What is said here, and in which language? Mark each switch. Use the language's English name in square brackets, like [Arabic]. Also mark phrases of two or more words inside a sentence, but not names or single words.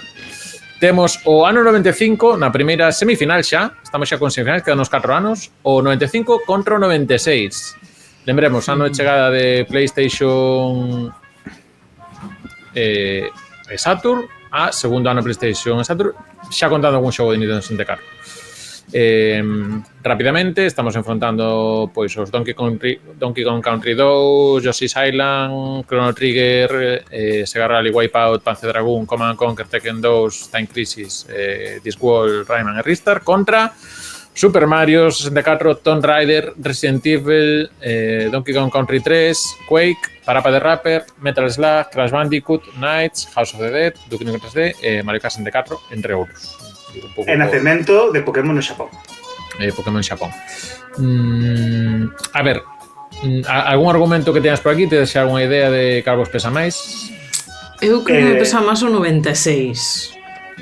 [Galician] Temos o ano 95 na primeira semifinal xa, estamos xa con semifinal, quedan uns 4 anos, o 95 contra o 96. Lembremos, ano de chegada de PlayStation e Saturn, a segundo ano PlayStation e Saturn, xa contando algún xogo de Nintendo 64. Rapidamente estamos enfrontando pois os Donkey Kong Country 2, Yoshi's Island, Chrono Trigger, Sega Rally, Wipeout, Panzer Dragoon, Command & Conquer, Tekken 2, Time Crisis, Discworld, Rayman e Ristar contra Super Mario 64, Tomb Raider, Resident Evil, Donkey Kong Country 3, Quake, Parappa the Rapper, Metal Slug, Crash Bandicoot, Knights, House of the Dead, Duke Nukem 3D, Mario Kart 64, entre outros. E nacemento de Pokémon no Xapón. Pokémon Xapón. A ver, algún argumento que teñas por aquí? Tedes xa algunha idea de cal vos pesa máis? Eu creo que me pesa máis o 96.